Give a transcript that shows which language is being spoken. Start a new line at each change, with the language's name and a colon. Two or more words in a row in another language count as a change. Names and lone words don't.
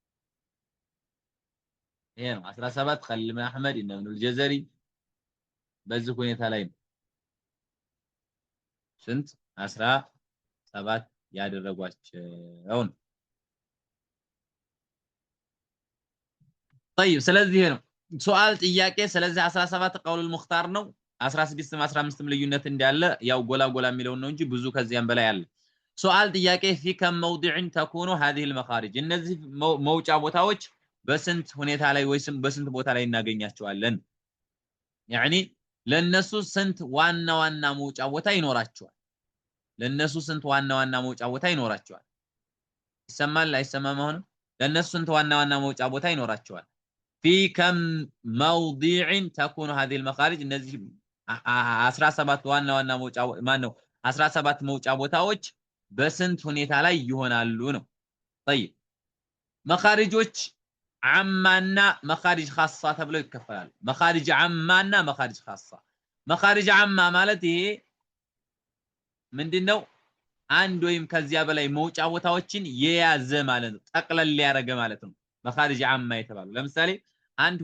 Amharic: ይሄ ነው 17 ኸሊል ኢብኑ አህመድ ኢብኑ አልጀዘሪ በዚህ ሁኔታ ላይ ስንት 17 ያደረጓቸው ነው طيب ስለዚህ ነው ሱአል ጥያቄ ስለዚህ 17
Arabic: قول مختار
Amharic: ነው 16 15 ልዩነት እንዳለ ያው ጎላ የሚለው ነው እንጂ ብዙ ከዚያም በላይ አለ ሱአል ጥያቄ
Arabic: في كم موضع تكون هذه المخارج
Amharic: እነዚህ መውጫ ቦታዎች በስንት ሁኔታ ላይ ወይስ በስንት ቦታ ላይ እናገኛቸዋለን يعني ለነሱ ስንት ዋና መውጫ ቦታ ይኖራቸዋል ለነሱ ስንት ዋና መውጫ ቦታ ይኖራቸዋል ይሰማል አይሰማም አሁን ለነሱ ስንት ዋና መውጫ ቦታ ይኖራቸዋል
Arabic: في كم موضع تكون هذه المخارج
Amharic: እነዚህ 17 ዋና መውጫ ማን ነው 17 መውጫ ቦታዎች በስንት ሁኔታ ላይ ይሆናሉ ነው طيب መኻሪጆች
Arabic: عامة ومخارج خاصة
Amharic: ተብለው ይከፈላሉ
Arabic: مخارج عامة ومخارج خاصة مخارج عامة
Amharic: ማለት ይሄ ምንድነው አንድ ወይም ከዚያ በላይ መውጫ ቦታዎችን የያዘ ማለት ነው ጠቅለል ያረገ ማለት ነው
Arabic: مخارج عامة
Amharic: የተባሉ ለምሳሌ 1